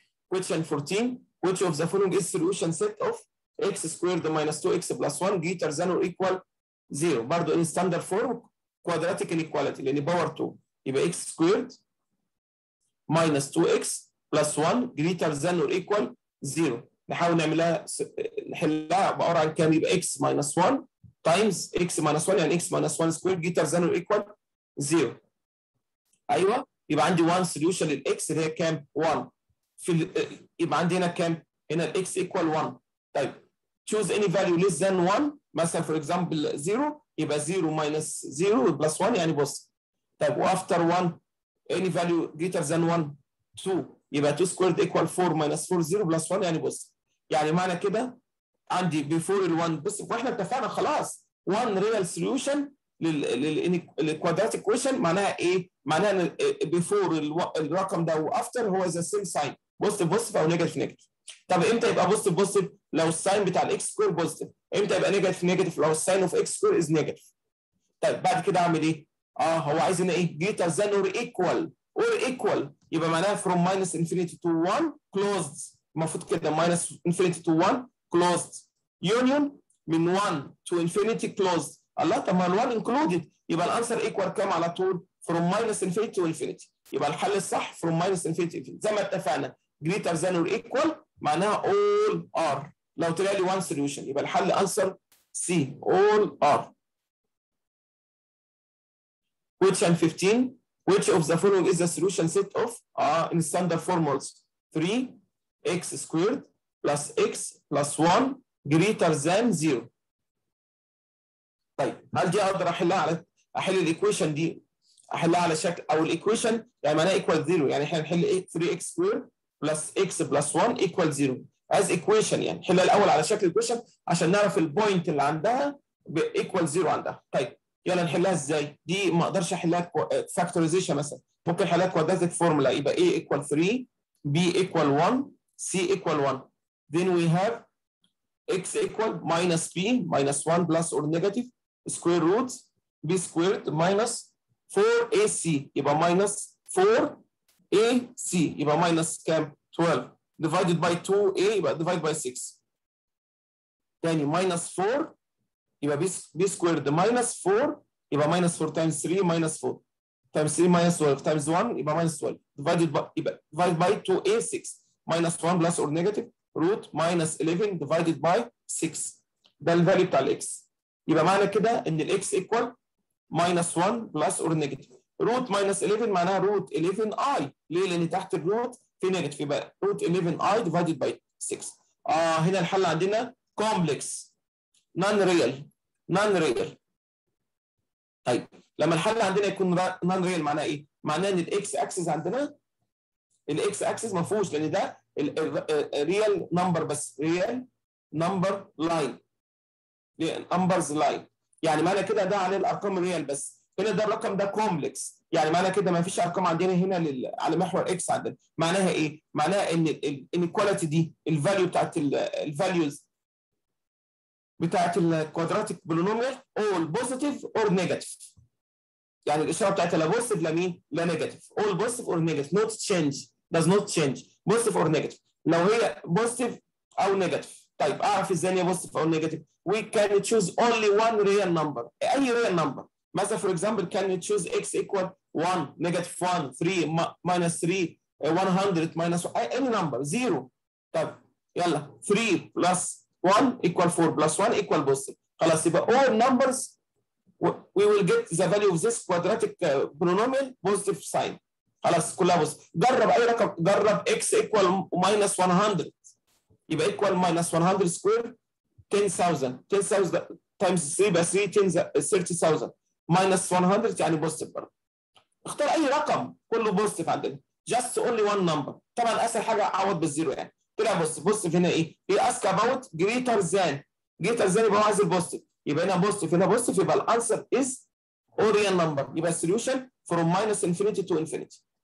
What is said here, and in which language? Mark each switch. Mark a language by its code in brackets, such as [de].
[en] Question 14. Which of the following is solution set of x squared minus 2x plus 1 greater than or equal 0؟ [ar] برضه [en] in standard form quadratic inequality [ar] لان باور 2 يبقى [en] x squared minus 2x plus 1 greater than or equal 0. [ar] نحاول نحلها عباره عن كام؟ يبقى [en] x minus 1 times x minus 1 يعني x minus 1 squared greater than or equal 0. [ar] ايوه يبقى عندي [en] 1 solution [ar] للاكس اللي هي كام؟ 1. يبقى عندي هنا كام؟ هنا الاكس equal 1. [en] طيب choose any value less than 1 مثلا for example 0 يبقى 0 minus 0 plus 1 [ar] يعني [en] Positive. طيب [ar] وافتر [en] 1 any value greater than 1 2 يبقى 2 squared equal 4 minus 4 0 plus 1 يعني positive. [ar] يعني معنى كده عندي [en] before [ar] ال1 بص واحنا اتفقنا خلاص [en] 1 real solution [ar] للكوادراتيك ايكويشن معناها ايه؟ معناها ان before الرقم ده وافتر هو ذا سيم ساين بوزيتيف او نيجاتيف. طب امتى يبقى بوزيتيف؟ لو الساين بتاع الاكس سكوير بوزيتيف. امتى يبقى نيجاتيف؟ لو الساين اوف اكس سكوير از نيجاتيف. طيب بعد كده اعمل ايه؟ هو عايز هنا ايه؟ [en] greater than or equal يبقى معناها from minus infinity to 1 closed. [ar] المفروض كده [en] minus infinity to 1 closed union من 1 to infinity closed. [ar] الله طب ما ال1 included يبقى الانسر ايكوال كام على طول؟ [en] from minus infinity to infinity. [ar] يبقى الحل الصح from minus infinity to infinity زي ما اتفقنا [en] greater than or equal معناها all are. [ar] لو طلع لي [en] one solution يبقى الحل answer C all are. Question 15. Which of the following is the solution set of in standard formulas 3x squared plus x plus 1 greater than 0. [ar] طيب هل دي اقدر احل الايكويشن دي احلها على شكل او الايكويشن يعني معناها ايكوال 0 يعني احنا هنحل ايه [en] 3x square plus x plus 1 equal 0 [ar] از ايكويشن يعني نحلها الاول على شكل ايكويشن عشان نعرف البوينت اللي عندها بايكوال 0 عندها. طيب يلا نحلها ازاي؟ دي ما اقدرش [en] احلها فاكتورايزيشن مثلا ممكن احلها كوادراتيك فورمولا يبقى a equal 3 b equal 1 c equal 1 then we have x equal minus b minus 1 plus or negative square root b squared minus 4ac يبقى minus 4ac [ar] يبقى minus كام؟ [en] 12 divided by 2a يبقى divided by 6 تاني minus 4 يبقى b squared minus 4 يبقى minus 4 times 3 minus 4 times 3 minus 12 times 1 يبقى minus 12 divided by 2a 6 minus 1 plus or negative root minus 11 divided by 6 [ar] ده الفاليو بتاع الاكس. يبقى معنى كده ان [en] الاكس equal minus 1 plus or negative root minus 11 معناها root 11i [ar] ليه؟ لان تحت الروت [en] في نيجاتيف يبقى root 11i divided by 6. [ar] هنا الحل عندنا [en] complex non real. [ar] طيب لما الحل عندنا يكون [en] non real [ar] معناه ايه؟ معناه ان الاكس اكسس عندنا الاكس اكسس ما فيهوش لان ده ريال نمبر بس ريال نمبر لاين نمبرز لاين يعني معنى كده ده عليه الارقام الريال بس هنا ده الرقم ده كومبلكس يعني معنى كده ما فيش ارقام عندنا هنا على محور اكس عندنا. معناها ايه؟ معناها ان الانيكواليتي دي الفاليو بتاعت الفاليوز بتاعت الكوادراتيك بولينوميال اول بوزيتيف اور نيجاتيف يعني الاشاره بتاعتها لا بوزيتيف لا مين؟ لا نيجاتيف اول بوزيتيف اور نيجاتيف نوت تشينج [en] does not change positive or negative [ar] لو هي positive او نيجاتيف. طيب اعرف ازاي هي [en] positive او negative? we can choose only one real number اي real number مثلا for example can choose x equal 1 negative 1 3 minus 3 100 minus 1 any number 0. طب يلا 3 plus 1 equal 4 plus 1 equal positive خلاص يبقى all numbers we will get the value of this quadratic polynomial positive sign [ar] خلاص كلها بص جرب اي رقم [en] جرب x equal minus 100 يبقى equal minus 100 square 10,000 times 3 يبقى 30,000 minus 100 يعني بوزيتيف برضه. [ar] اختار اي رقم كله بوزيتيف عندنا just only one number طبعا اسهل حاجه اعوض بالزيرو يعني طلع بوزيتيف هنا ايه؟ ask about greater than يبقى هو عايز البوزيتيف يبقى هنا بوزيتيف يبقى الانسر [en] is all real number [ar] يبقى السوليوشن [en] from minus infinity to infinity.